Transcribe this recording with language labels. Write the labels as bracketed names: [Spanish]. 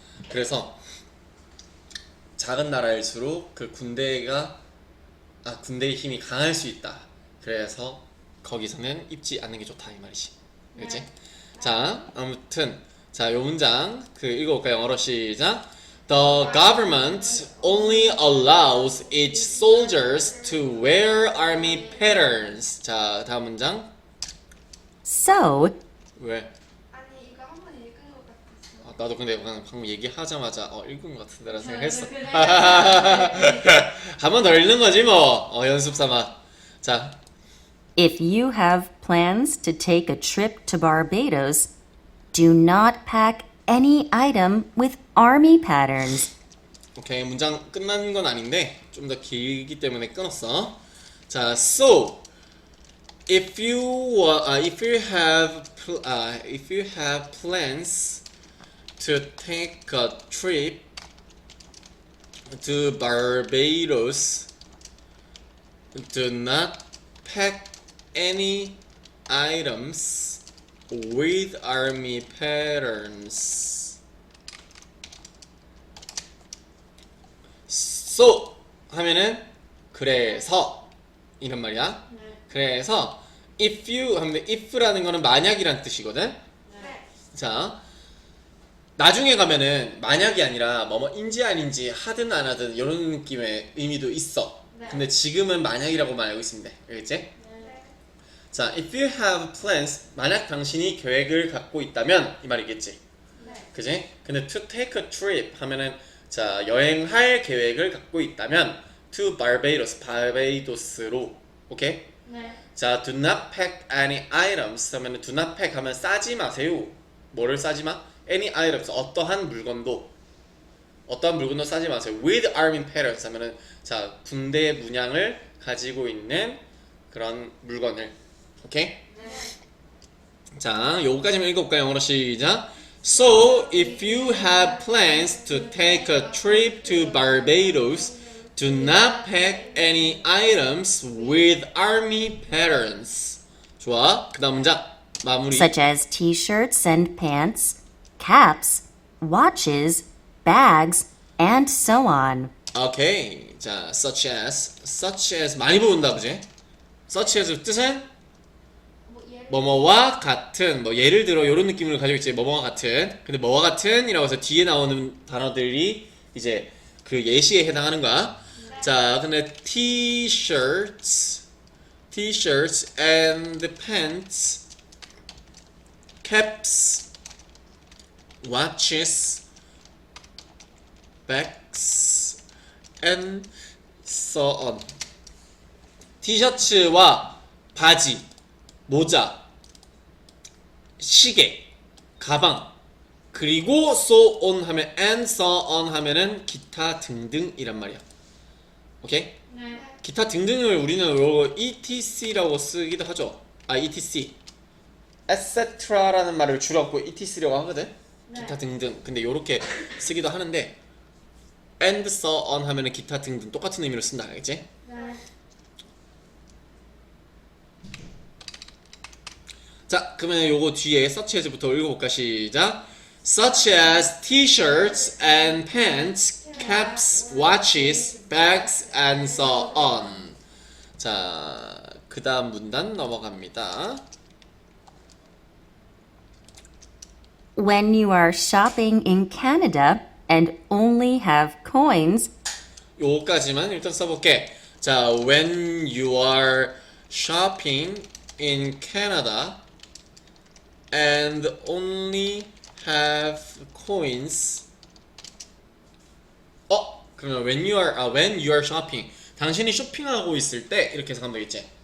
[Korean] 그래서 작은 나라일수록 그 군대의 힘이 강할 수 있다. 그래서 거기서는 입지 않는 게 좋다 이 말이지. 알겠지? 자, 아무튼 자, 요 문장 읽어볼까요? 영어로 시작. [English] The government only allows its soldiers to wear army patterns. [Korean] 자, 다음 문장. [English] So, [Korean] 왜? 아니 이거 한번 읽은 것 같았어. 나도 근데 방금 얘기하자마자 읽은 것 같은데라는 생각했어. 그래. 한 번 더 읽는 거지 뭐. 연습 삼아. 자, [English] if you have plans to take a trip to Barbados, do not pack any item with army patterns. [Korean] 오케이, 문장 끝난 건 아닌데 좀 더 길기 때문에 끊었어. [English] 자, so if you have plans to take a trip to Barbados, do not pack any items with army patterns. [Korean] So 하면은 그래서 이런 말이야. 네. 그래서 if you 하면 if라는 거는 만약이란 뜻이거든. 네. 자, 나중에 가면은 만약이 아니라 뭐뭐인지 아닌지 하든 안 하든 이런 느낌의 의미도 있어. 네. 근데 지금은 만약이라고만 알고 있으면 돼. 알겠지? 네. 자, [English] if you have plans, [Korean] 만약 당신이 계획을 갖고 있다면 이 말이겠지. 네. 그지? 근데 [English] to take a trip [Korean] 하면은 자, 여행할 계획을 갖고 있다면 [English] to Barbados, [Korean] 바베이도스로. 오케이? 네. [English] 자, do not pack any items [Korean] 하면은 [English] do not pack [Korean] 하면 싸지 마세요. 뭐를 싸지 마? [English] any items, [Korean] 어떠한 물건도 싸지 마세요. [English] with army patterns [Korean] 하면은 자, 군대 문양을 가지고 있는 그런 물건을. 오케이? 네. 자, 요거까지만 읽어볼까요? 영어로 시작. [English] So, if you have plans to take a trip to Barbados, do not pack any items with army patterns. [Korean] 좋아. 그 다음 문장 마무리. [English] such as t-shirts and pants, caps, watches, bags, and so on. [Korean] 오케이. 자, such as 많이 보는다, 그지? such as 뜻은 뭐 예를 뭐뭐와 같은, 뭐 예를 들어 이런 느낌을 가지고 있지. 뭐뭐와 같은. 근데 뭐와 같은이라고 해서 뒤에 나오는 단어들이 이제 그 예시에 해당하는 거야. [English] 자, 근데 t-shirts and pants, caps, watches, bags, and so on. [Korean] 티셔츠와 바지, 모자, 시계, 가방, 그리고 so on 하면 [English] and so on [Korean] 하면은 기타 등등이란 말이야. 오케이? 네. 기타 등등을 우리는 요 etc라고 쓰기도 하죠. etc. etc라는 말을 줄여갖고 etc라고 하거든. 네. 기타 등등. 근데 요렇게 쓰기도 하는데 [English] and so on [Korean] 하면은 기타 등등 똑같은 의미로 쓴다. 알겠지? 네. 자, 그러면 요거 뒤에 such as부터 읽어볼까? 시작. [English] Such as t-shirts and pants, caps, watches, bags, and so on. [Korean] 자, 그 다음 문단 넘어갑니다. [English] When you are shopping in Canada and only have coins, [Korean] 요거까지만 일단 써볼게. [English] 자, when you are shopping in Canada and only have coins. [Korean] 그러면 [English] when you are shopping. [Korean] 당신이 쇼핑하고 있을 때 이렇게 해석하면 되겠지.